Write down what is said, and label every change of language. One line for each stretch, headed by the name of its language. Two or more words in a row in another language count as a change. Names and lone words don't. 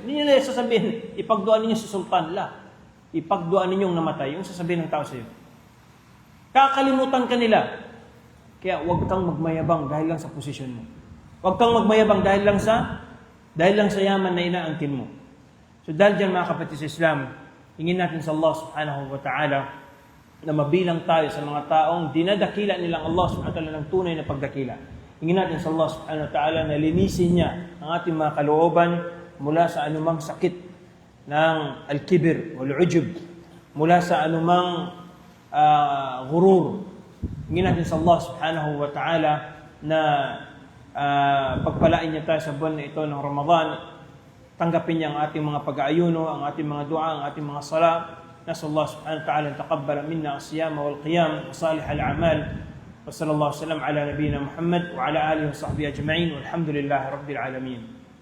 Filipino: Hindi nila sasabihin, ipagduan ninyo si sultan. Ipagduan ninyo ang namatay. Yung sasabihin ng tao sa'yo. Kakalimutan ka nila. Kaya huwag kang magmayabang dahil lang sa posisyon mo. Huwag kang magmayabang dahil lang sa yaman na inaangkin mo. So dahil dyan mga kapatid sa Islam, hingin natin sa Allah
Arabic: سبحانه وتعالى
Filipino: na mabilang tayo sa mga taong dinadakila nilang Allah
Arabic: سبحانه وتعالى
Filipino: ng tunay na pagdakila. Hingin natin sa Allah
Arabic: سبحانه وتعالى
Filipino: na linisin niya ang ating mga kalooban mula sa anumang sakit ng
Arabic: الكبر والعجب,
Filipino: mula sa anumang ghurur, Hingin natin sa Allah
Arabic: سبحانه وتعالى
Filipino: na pagpalain niya tayo sa buwan na ito ng Ramadan. Tanggapin niya ang ating mga pag-aayuno, ang ating mga dua, ang ating mga sala.
Arabic: نسأل الله سبحانه وتعالى أن تقبل منا الصيام والقيام وصالح الأعمال وصلى الله وسلم على نبينا محمد وعلى آله وصحبه أجمعين والحمد لله رب العالمين.